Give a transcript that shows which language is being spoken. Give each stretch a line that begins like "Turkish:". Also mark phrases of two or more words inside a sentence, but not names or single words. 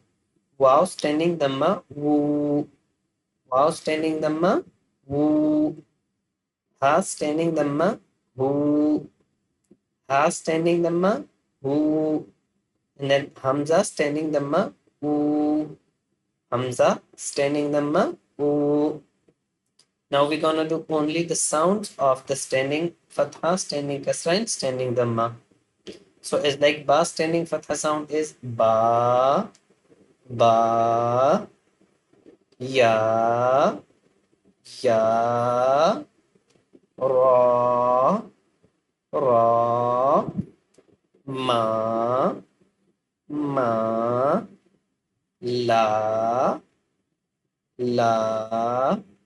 English: Wow standing dhamma woo, wow standing dhamma woo, ha standing dhamma woo, ha standing dhamma woo, And then Hamza standing Dhamma, oo. Hamza standing Dhamma, oo. Now we're gonna do only the sounds of the standing Fatha, standing Kasra, and standing Dhamma. So it's like Ba standing Fatha sound is Ba, Ba, Ya, Ya, Ra, Ra, Ma, Ma, La, La,